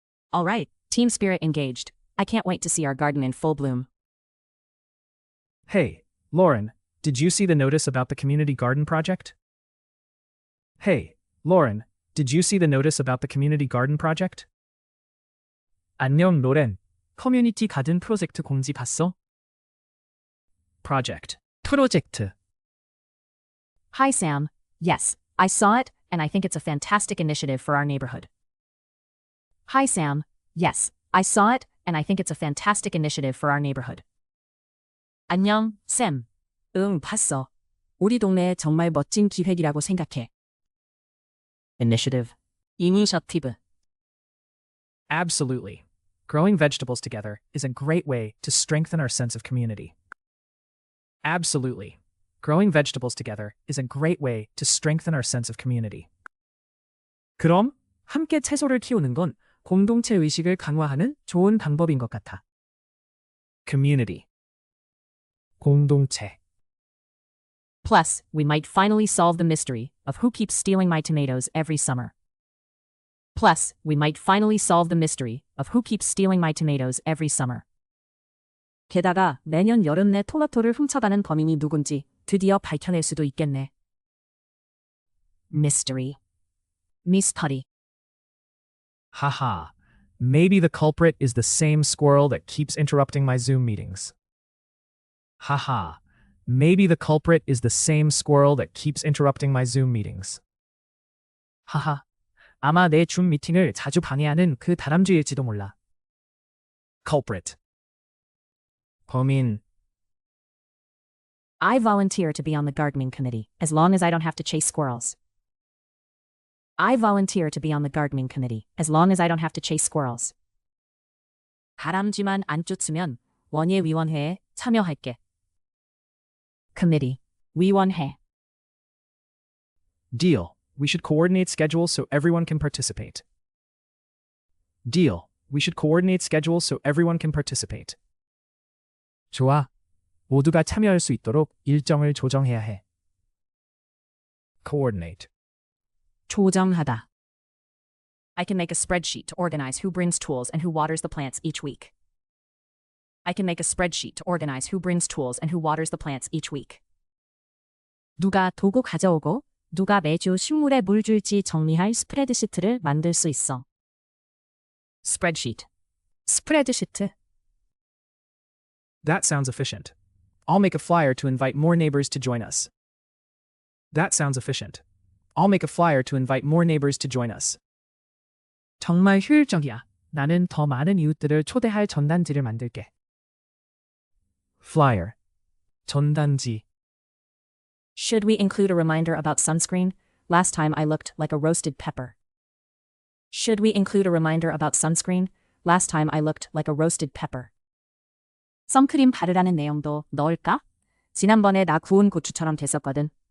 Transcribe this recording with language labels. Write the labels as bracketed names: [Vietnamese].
[English] All right, team spirit engaged. I can't wait to see our garden in full bloom. Hey, Lauren, did you see the notice about the community garden project? Hey, Lauren, did you see the notice about the community garden project? [Korean] 안녕, 로렌. 커뮤니티 가든 프로젝트 공지 봤어? [English] Project. 프로젝트. Hi, Sam. Yes, I saw it, and I think it's a fantastic initiative for our neighborhood. Hi, Sam. Yes, I saw it, and I think it's a fantastic initiative for our neighborhood. [Korean] 안녕, 샘. 응, 봤어. 우리 동네에 정말 멋진 기획이라고 생각해. [English] Initiative. Initiative. Absolutely. Growing vegetables together is a great way to strengthen our sense of community. Absolutely. Growing vegetables together is a great way to strengthen our sense of community. [Korean] 그럼 함께 채소를 키우는 건 공동체 의식을 강화하는 좋은 방법인 것 같아. [English] Community. 공동체. Plus, we might finally solve the mystery of who keeps stealing my tomatoes every summer. Plus, we might finally solve the mystery of who keeps stealing my tomatoes every summer. [Korean] 게다가 매년 여름 내 토마토를 훔쳐가는 범인이 누군지 드디어 밝혀낼 수도 있겠네. [English] Mystery. Mystery. Haha. Maybe the culprit is the same squirrel that keeps interrupting my Zoom meetings. Haha. Maybe the culprit is the same squirrel that keeps interrupting my Zoom meetings. 하하. [Korean] 아마 내 줌 미팅을 자주 방해하는 그 다람쥐일지도 몰라. [English] Culprit. 범인. I volunteer to be on the gardening committee, as long as I don't have to chase squirrels. I volunteer to be on the gardening committee, as long as I don't have to chase squirrels. [Korean] 다람쥐만 안 쫓으면 원예위원회에 참여할게. [English] Committee. 위원회. Deal. We should coordinate schedules so everyone can participate. Deal. We should coordinate schedules so everyone can participate. [Korean] 좋아. 모두가 참여할 수 있도록 일정을 조정해야 해. [English] Coordinate. [Korean] 조정하다. [English] I can make a spreadsheet to organize who brings tools and who waters the plants each week. I can make a spreadsheet to organize who brings tools and who waters the plants each week. [Korean] 누가 도구 가져오고 누가 매주 식물에 물 줄지 정리할 스프레드시트를 만들 수 있어. [English] Spreadsheet. 스프레드시트. That sounds efficient. I'll make a flyer to invite more neighbors to join us. That sounds efficient. I'll make a flyer to invite more neighbors to join us. [Korean] 정말 효율적이야. 나는 더 많은 이웃들을 초대할 전단지를 만들게. [English] Flyer. 전단지. Should we include a reminder about sunscreen? Last time I looked like a roasted pepper. Should we include a reminder about sunscreen? Last time I looked like a roasted pepper. [Korean] 선크림 바르라는 내용도 넣을까? 지난번에 나 구운 고추처럼 됐었거든.